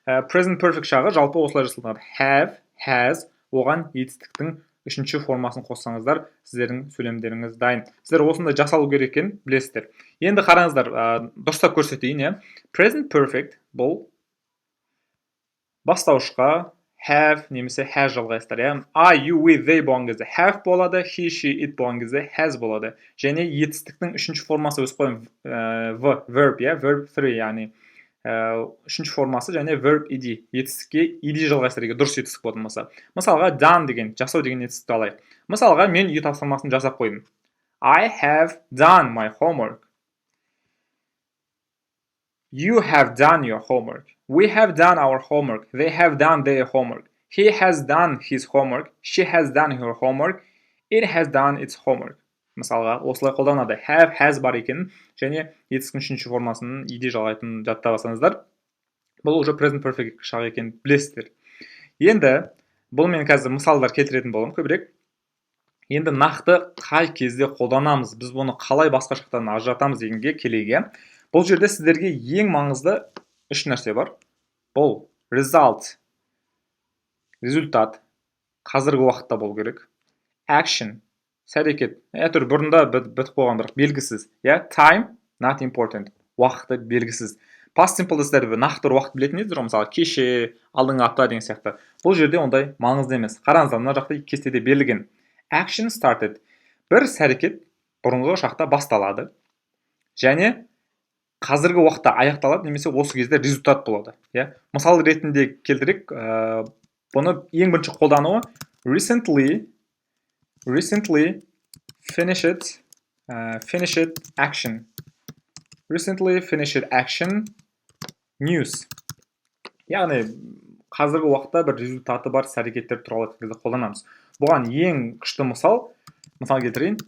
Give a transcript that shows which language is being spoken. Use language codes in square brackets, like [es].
[kk] Present perfect шағы жалпы осылай жасалынады. Have, has, оған етістіктің үшінші формасын қоссаңыздар, сіздердің сөйлемдеріңіз дайын. Сіздер осындай жасалу керек екенін білесіздер. Енді қараңыздар, дұрыстап көрсетейін. Present perfect бұл бастауышқа have немесе has жалғайсыздар. I, you, we, they болған кезде have болады, he, she, it болған кезде has болады. Және етістіктің үшінші формасы өз қойым verb, verb 3, яғни үшінші формасы және verb ed. Етістікке ed жалғайсыздар, дұрыс етістік болмаса. Мысалға done деген, жасау деген етістікті алайық. Мысалға мен үй тапсырмасын жасап қойдым. [en] I have done my homework. You have done your homework. We have done our homework. They have done their homework. He has done his homework. She has done her homework. It has done its homework. [kk] Мысалға, осылай қолданады. Have, has бар екен, және етістіктің үшінші формасының ed жалғайтынын жаттап алсаңыздар, бұл уже present perfect шағы екенін білесіздер. Енді бұл мен қазір мысалдар келтіретін боламын көбірек. Енді нақты қай кезде қолданамыз, біз бұны қалай басқа жақтан ажыратамыз дегенге келейік. Бұл жерде сіздерге ең маңызды үш нәрсе бар. Бұл result, результат, қазіргі уақытта болу керек. Action, іс-әрекет, әйтеуір бұрында бітіп қойған, бірақ белгісіз. [en] Time, not important, [kk] уақыты белгісіз. Past simple сіздер нақты бір уақыт білетін едіңіздер, мысалы кеше, алдыңғы апта деген сияқты. Бұл жерде ондай маңызды емес. Қараңыздар, мына жақта кестеде берілген. [en] Action started. [kk] Бір іс-әрекет бұрынғы шақта басталады. Және қазіргі уақытта аяқталады, немесе осы кезде результат болады. Мысал ретінде келтірек, бұны ең бірінші қолдануы recently finished action. [en] Recently finished action news. [kk] Яғни қазіргі уақытта бір результаты бар іс-әрекеттер туралы айтқан кезде қолданамыз. Бұған ең күшті мысал келтірейін.